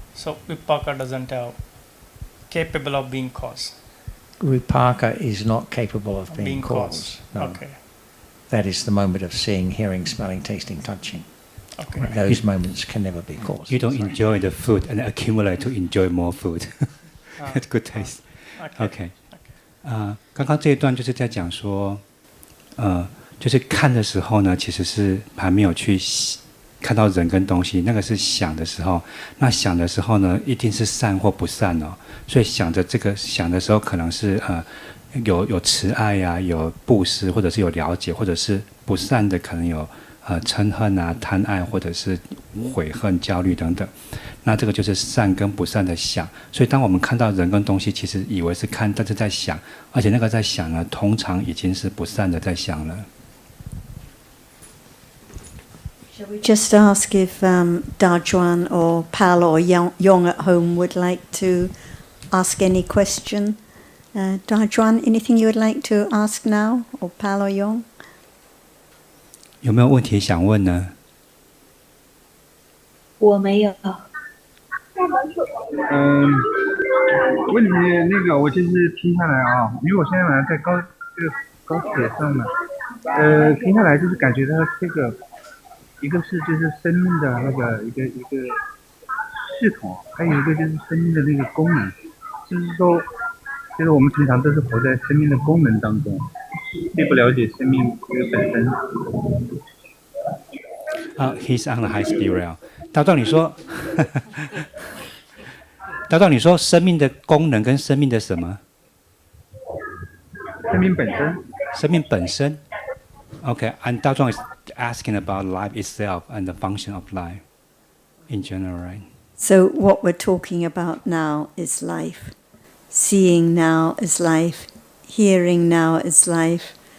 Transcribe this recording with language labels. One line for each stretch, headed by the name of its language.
English: So Vipaka doesn't have capable of being cause. Vipaka is not capable of being cause. No. Okay. That is the moment of seeing, hearing, smelling, tasting, touching. Okay. Those moments can never be cause. You don't enjoy the food and accumulate to enjoy more food. It's good taste. Okay.
Chinese: 刚刚这一段就是在讲说，就是看的时候呢，其实是还没有去看到人跟东西，那个是想的时候。那想的时候呢，一定是善或不善哦。所以想的时候，可能是有慈爱呀、有布施，或者是有了解，或者是不善的，可能有嗔恨啊、贪爱，或者是悔恨、焦虑等等。那这个就是善跟不善的想。所以当我们看到人跟东西，其实以为是看，但是在想，而且那个在想呢，通常已经是不善的在想了。
English: Shall we just ask if Dajuan or Pal or Yong at home would like to ask any question? Dajuan, anything you would like to ask now? Or Pal or Yong?
Chinese: 有没有问题想问呢？我没有。问题那个我就是听下来啊，因为我现在在高铁上嘛，听下来就是感觉到这个，一个是就是生命的那个一个系统，还有一个就是生命的那个功能，就是说，就是我们平常都是活在生命的功能当中，并不了解生命这个本身。
English: He's on the high speed rail。
Chinese: 大壮，你说，大壮，你说生命的功能跟生命的什么？生命本身。生命本身。
English: Okay, and 大壮 is asking about life itself and the function of life in general, right? So what we're talking about now is life. Seeing now is life. Hearing now is life.